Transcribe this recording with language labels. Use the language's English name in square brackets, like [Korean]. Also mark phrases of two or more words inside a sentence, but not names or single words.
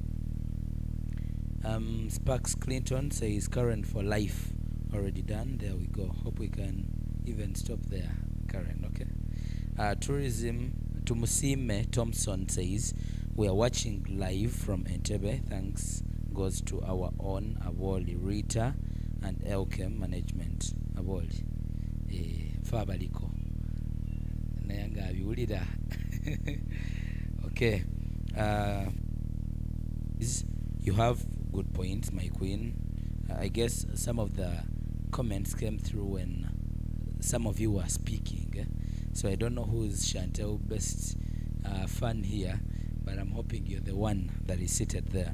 [English] Sparks Clinton says Karen for life. Already done. There we go. Hope we can even stop there, Karen. Okay. Tourism. Tumusiime Thompson says we are watching live from Entebbe. Thanks goes to our own Avoli Rita and Elkem management. [Ganda] Avoli. Fabaliko. Nayanga abiwulira. [English] Okay. You have good points, my queen. I guess some of the comments came through when some of you were speaking. So I don't know who is Chantel best fan here, but I'm hoping you're the one that is seated there.